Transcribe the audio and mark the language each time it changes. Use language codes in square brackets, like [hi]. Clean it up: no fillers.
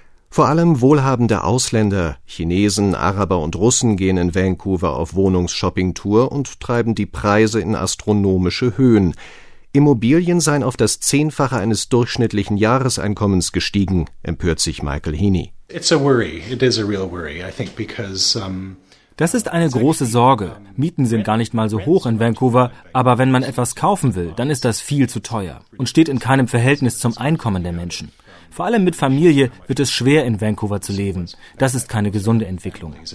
[de] Vor allem wohlhabende Ausländer, Chinesen, Araber und Russen gehen in Vancouver auf Wohnungsshopping-Tour und treiben die Preise in astronomische Höhen. Immobilien seien auf das Zehnfache eines durchschnittlichen Jahreseinkommens gestiegen, empört sich Michael Heaney. [en] It's a worry. It is a real worry, I think, because [de] Das ist eine große Sorge. Mieten sind gar nicht mal so hoch in Vancouver, aber wenn man etwas kaufen will, dann ist das viel zu teuer und steht in keinem Verhältnis zum Einkommen der Menschen. Vor allem mit Familie wird es schwer, in Vancouver zu leben. Das ist keine gesunde Entwicklung.